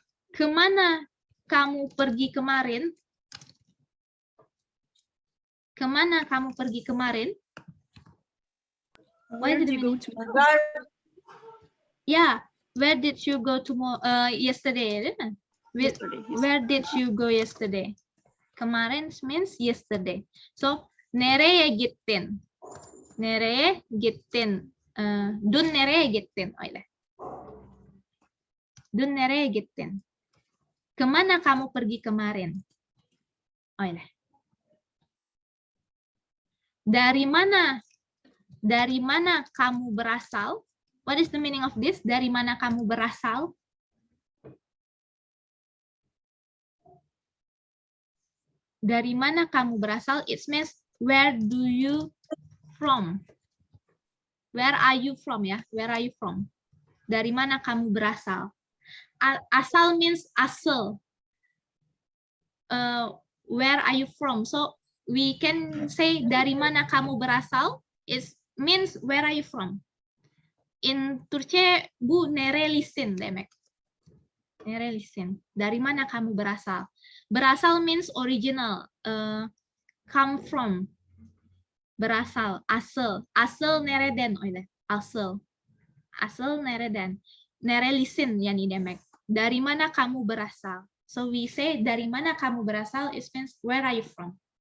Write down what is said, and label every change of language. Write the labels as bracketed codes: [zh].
[id] Kemana kamu pergi kemarin? Kemana kamu pergi kemarin? [en] Where did you go to? Yeah, where did you go yesterday? Yesterday, yes. Where did you go yesterday? Kemarin means yesterday. [tr] So nereye gittin? Nereye gittin? Dun nereye gittin? Öyle. Dun nereye gittin? [id] Kemana kamu pergi kemarin? [tr] Öyle. [id] Dari mana? Dari mana kamu berasal? [en] What is the meaning of this? [id] Dari mana kamu berasal? Dari mana kamu berasal? [en] It means where do you from? Where are you from ya? Where are you from? [id] Dari mana kamu berasal? [en] Asal means asal. Where are you from? So we can say [id] dari mana kamu berasal. [en] It means where are you from? [tr] In Turki bu nerelisin demek. Nerelisin. [id] Dari mana kamu berasal? [en] Berasal means original. Come from. [tr] berasal, asal, asal nereden öyle, asal, asal nereden, nerelisin yani demek. [id] Dari mana kamu berasal? [en] So we say [id] dari mana kamu berasal, [en] it means where are you from?